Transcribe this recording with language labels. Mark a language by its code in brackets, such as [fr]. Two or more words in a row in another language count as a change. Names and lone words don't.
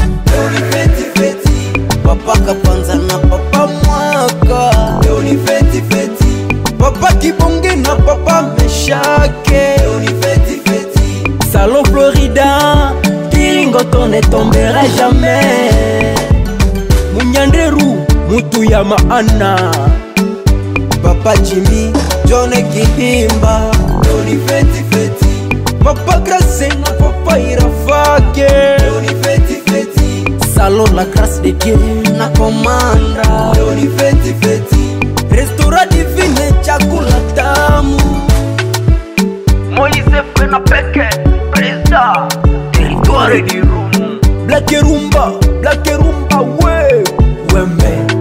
[sw] Leo ni feti feti, Papa Kapanza na Papa Mwaka. Leo ni feti feti, Papa Kibonge na Papa Meshake. leo ni feti feti. Salon Florida, Kilingo to [fr] ne tombera jamais. [sw] Munyanderu, mutu ya maana. Papa Jimmy, John Kihimba. Leo ni feti feti. Papa Grace na Papa Irafake. Leo ni feti feti. Salon La Grâce de Dieu na Komanda. Leo ni feti feti. Restaurant Divine, chakula tamu. Moïse Fena Peke, Presa, Territoire du Rumba. Black Rumba, Black Rumba, we, Wembe.